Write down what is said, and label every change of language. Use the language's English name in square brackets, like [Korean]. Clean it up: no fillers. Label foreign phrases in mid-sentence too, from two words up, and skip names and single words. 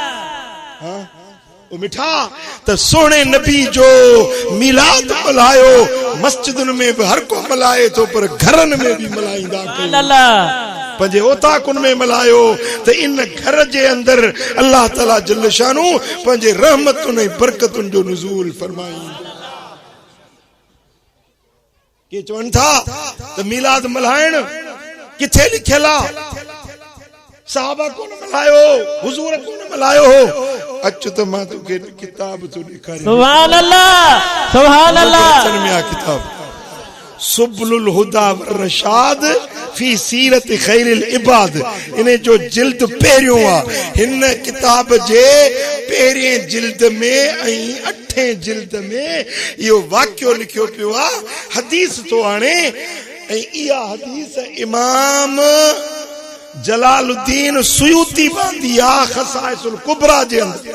[Sindhi] मिठा त सोने नबी जो मीलाद मल्हायो, मस्जिदुनि में भी हर को मल्हाए तो, पर घरनि में भी मल्हाईंदा पंहिंजे ओताकुनि में मल्हायो त इन घर जे अंदर अल्लाह ताला [Arabic] جل شأنه [Sindhi] पंहिंजे रहमतुनि ऐं बरकतुनि जो नुज़ूल फरमाई। के चवनि था त मीलाद मल्हाइण किथे लिखियल आहे, साहबा कोन मल्हायो, हुजूर कोन मल्हायो हो। अच त मां तोखे किताब तो ॾेखारियां। [Arabic] سبحان الله، سبحان الله. [Sindhi] किताब सुबुलुल हुदा व रशाद फी सीरत खैरिल इबाद, इन जो जिल्द पहिरियों आहे। हिन किताब जे पहिरें जिल्द में ऐं 8 जिल्द में इहो वाक़ियो लिखियो पियो आहे, हदीस तो आणे, ऐं इहा हदीस इमाम जलालुद्दीन सुयूती बांधी आहे खसाइसुल कुबरा जे अंदर।